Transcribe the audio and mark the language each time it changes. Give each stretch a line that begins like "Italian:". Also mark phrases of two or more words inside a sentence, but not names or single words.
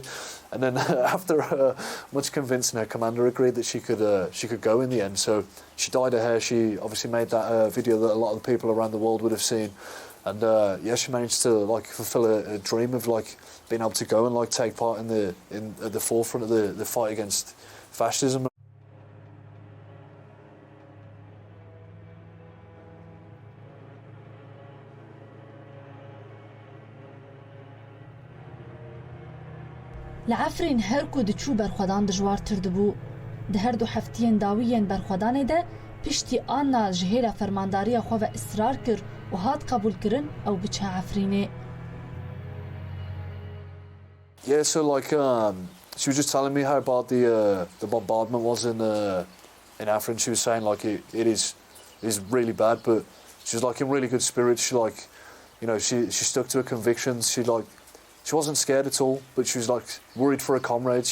English: And then after much convincing, her commander agreed that she could go in the end. So she dyed her hair. She obviously made that video that a lot of the people around the world would have seen. And yeah, she managed to like fulfill a dream of like being able to go and like take part at the forefront of the fight against fascism.
Kurdish: لعفرین هر کو دچو برخوادان دجوارتر دبو. ده هر دو هفتین داویین برخوادانه ده پشتی آنا جهیل فرمانداری خو و اصرار کر و هات قبول کرن او بچه عفرینه.
English: Yeah, so like she was just telling me how bad the bombardment was in Afrin. She was saying like it is really bad, but she was like in really good spirits. She like, you know, she stuck to her convictions. She wasn't scared at all, but she was like worried for her comrades.